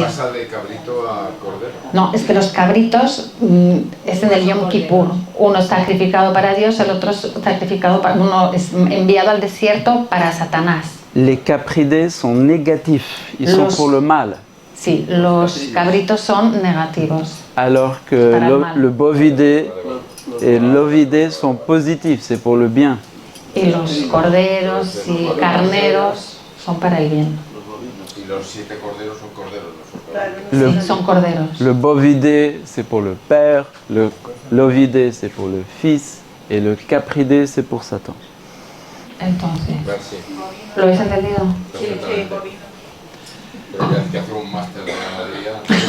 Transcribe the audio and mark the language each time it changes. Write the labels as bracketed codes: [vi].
[es] pasa de cabrito a cordero. No, es que los cabritos es en el Yom Kippur. Uno es sacrificado para Dios, el otro es sacrificado para, uno es enviado al desierto para Satanás. [fr] Les capridés sont négatifs, ils sont [es] Los- [fr] pour le mal. [es] Sí, los cabritos son negativos. [fr] Alors que [es] Para el mal. [fr] le bovidé et l'ovidé sont positifs, c'est pour le bien. [es] Y los corderos y carneros son para el bien. Y los 7 corderos son corderos, no son cabritos. Sí, son corderos. [fr] Le bovidé, c'est pour le père, l'ovidé, c'est pour le fils, et le capridé, c'est pour Satan. [es] Entonces, [fr] Merci. [es] ¿lo habéis entendido? Perfectamente. Pero que hacer un máster de ganadería.